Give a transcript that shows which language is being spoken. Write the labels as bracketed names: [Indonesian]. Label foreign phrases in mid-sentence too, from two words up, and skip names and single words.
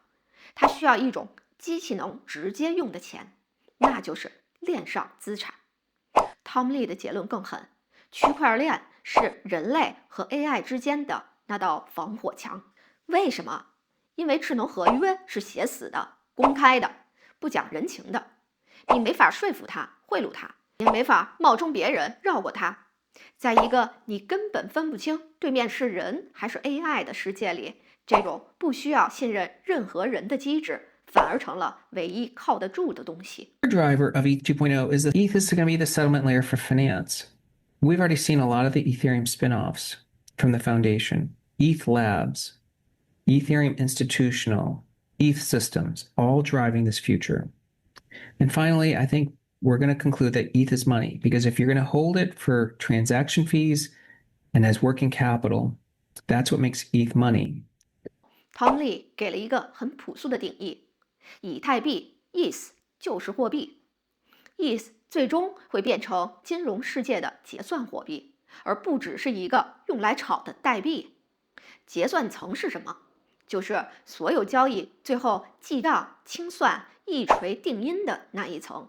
[Chinese] 他需要一種機器能直接用的錢，那就是鏈上資產。Tom Lee 的結論更狠，區塊鏈是人類和 AI 之間的那道防火牆。為什麼？因為智能合約是寫死的、公開的、不講人情的，你沒法說服他、賄賂他，也沒法冒充別人繞過他。在一個你根本分不清對面是人還是 AI 的世界裡，這種不需要信任任何人的機制，反而成了唯一靠得住的東西。 [English] The driver of ETH 2.0 is that ETH is going to be the settlement layer for finance. We've already seen a lot of the Ethereum spin-offs from the foundation. ETH Labs, Ethereum Institutional, ETH Systems, all driving this future. And finally, I think we're going to conclude that ETH is money, because if you're going to hold it for transaction fees and as working capital, that's what makes ETH money. [Chinese] Tom Lee 給了一个很朴素的定義：以太幣 ETH 就是貨幣 ，ETH 最終會變成金融世界的結算貨幣，而不只是一個用來炒的代幣。結算層是什麼？就是所有交易最後記賬、清算、一錘定音的那一層。